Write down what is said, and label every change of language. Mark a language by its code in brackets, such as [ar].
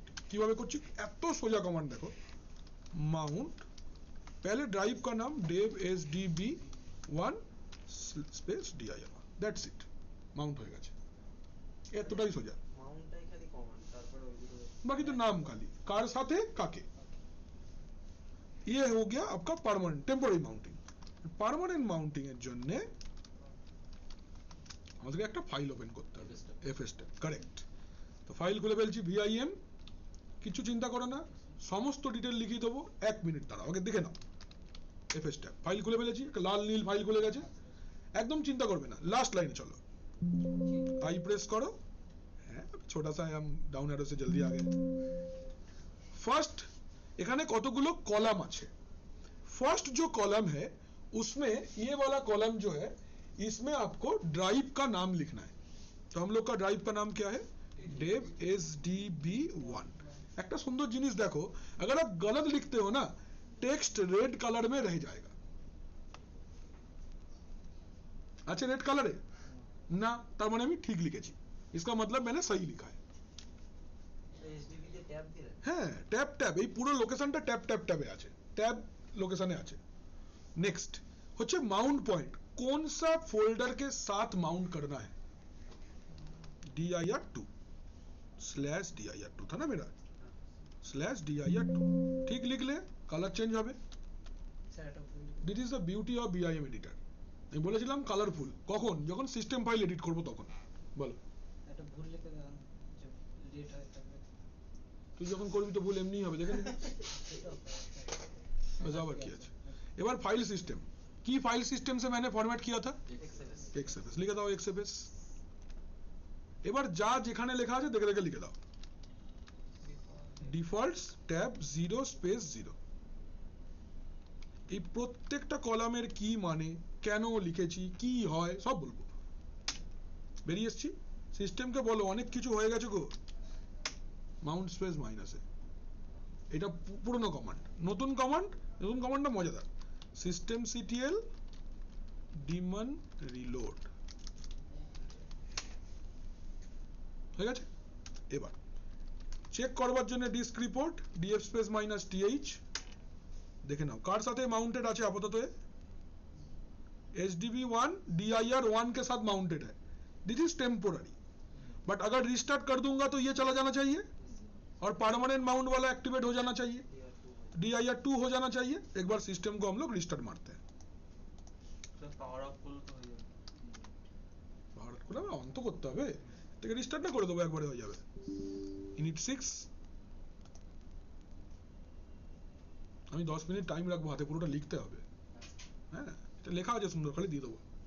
[bn] কিভাবে করছি, এত সোজা কমান্ড দেখো, माउंट, [hi] पहले ड्राइव का नाम [bn] dev sdb1 space dir1, that's it, Mount হয়ে গেছে, এতটাই সোজা। মাউন্টটাই খালি কমান্ড, তারপরে ওইগুলো [hi] बाकी तो नाम खाली, कार साथे काके, ये हो गया आपका permanent temporary mounting. [bn] Permanent mounting এর জন্য আমাদেরকে একটা ফাইল ওপেন করতে হবে, fstep, কারেক্ট। তো ফাইল খুলে ফেলছি, vim, কিছু চিন্তা করো না, সমস্ত ডিটেল লিখিয়ে দেবো, 1 মিনিট দাঁড়াও, আগে দেখে নাও। fstep ফাইল খুলে ফেলেছি, একটা লাল নীল ফাইল খুলে গেছে, একদম চিন্তা করবে না। লাস্ট লাইনে চলো, [hi] आई प्रेस करो, छोटा सा हम डाउन एरो से जल्दी आ गए। फर्स्ट [bn] এখানে কতগুলো কলাম আছে, [hi] फर्स्ट जो कॉलम है उसमें ये वाला कॉलम जो है इसमें आपको ड्राइव का नाम लिखना है। तो हम लोग का ड्राइव का नाम क्या है, dev sdb1। [bn] একটা সুন্দর জিনিস দেখো, [hi] अगर आप गलत लिखते हो ना टेक्स्ट रेड कलर में रह जाएगा। अच्छा रेड कलर है ना, [bn] তার মানে আমি ঠিক লিখেছি, [hi] इसका मतलब मैंने सही लिखा है। [bn] এসডিবি তে ট্যাব দিলে, হ্যাঁ ট্যাব এই পুরো লোকেশনটা ট্যাব ট্যাবে আছে, ট্যাব লোকেশনে আছে। [hi] नेक्स्ट होच्छे माउंट पॉइंट, कौन सा फोल्डर के साथ माउंट करना है, dir2 स्लैश dir2 था ना मेरा, स्लैश dir2 ठीक लिख ले, कलर चेंज হবে। [bn] স্যার এটা ভুল this is the beauty of BIM editor. আমি বলেছিলাম কালারফুল, কখন, যখন সিস্টেম ফাইল এডিট করব তখন। বলো, এটা ভুল লিখে দেন যে লেট হয়ে থাকবে তুই যখন করবি তো ভুল এমনিই হবে, দেখে নিবি। এটা [hi] बस [bn] আবার কি আছে, এবার ফাইল সিস্টেম, [hi] की फाइल सिस्टम से मैंने फॉर्मेट किया था XFS, लिखे दाओ XFS। [bn] এবার যা যেখানে লেখা আছে দেখে দেখে লিখে দাও, ডিফল্টস ট্যাব 0 স্পেস 0। এই প্রত্যেকটা কলামের কি মানে, কেন লিখেছি, কি হয় সব বলবো। বেরিয়ে এসছি, সিস্টেমকে বলো অনেক কিছু হয়ে গেছে গো, মাউন্ট স্পেস মাইনাসে, এটা পুরনো কমান্ড। নতুন কমান্ডটা মজাদার, সিস্টেম সিটিএল ডিমন রিলোড হয়ে গেছে। এবার চেক করবার জন্য disk report df space minus th দেখে নাও কার সাথে माउंटेड আছে আপাতত, [hi] HDB1 dir1 के साथ माउंटेड है, दिस इज टेम्पोररी, बट अगर रिस्टार्ट कर दूंगा तो ये चला जाना चाहिए और परमानेंट माउंट वाला एक्टिवेट हो जाना चाहिए, dir2 हो जाना चाहिए। एक बार सिस्टम को हम लोग रिस्टार्ट मारते हैं, [bn] পাওয়ার অফ করলে তো হয়ে যাবে, পাওয়ার অফ করে অন তো করতে হবে, থেকে রিস্টার্ট না করে দেবো একবারে হয়ে যাবে। ইনিট 6, আমি 10 মিনিট টাইম রাখবো, হাতে পুরোটা লিখতে হবে, হ্যাঁ এটা লেখা আছে সুন্দর, খালি দিয়ে দেবো।